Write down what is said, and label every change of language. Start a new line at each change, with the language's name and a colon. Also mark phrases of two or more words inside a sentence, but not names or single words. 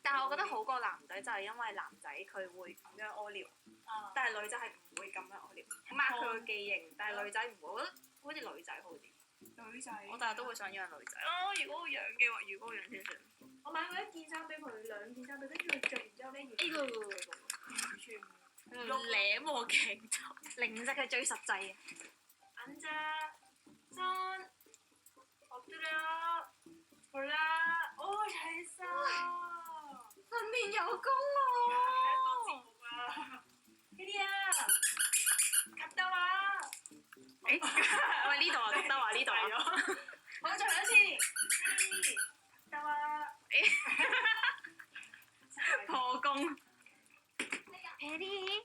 Cantonese: 但係我覺得好過男仔，就係因為男仔佢會咁樣屙尿，但係女仔係唔會咁樣屙尿，抹佢個記形，但係女仔唔會，我覺得好似女仔好啲。女仔，我但係都會想養女仔咯。如果我養嘅話，如果我養先算。我買過一件衫俾佢，兩件衫俾佢，跟住佢着完之後咧，完全舐我頸頭，零食係最實際嘅。
Korean: 앉아 손 엎드려 골라 오 잘했어
Cantonese: 訓練有功喎
Korean: 혜리야 갔다 와
Cantonese: 喂呢度啊
Korean: 갔다 와
Cantonese: 呢度啊我再兩次
Korean: 혜리 갔다 와
Cantonese: 破功 혜리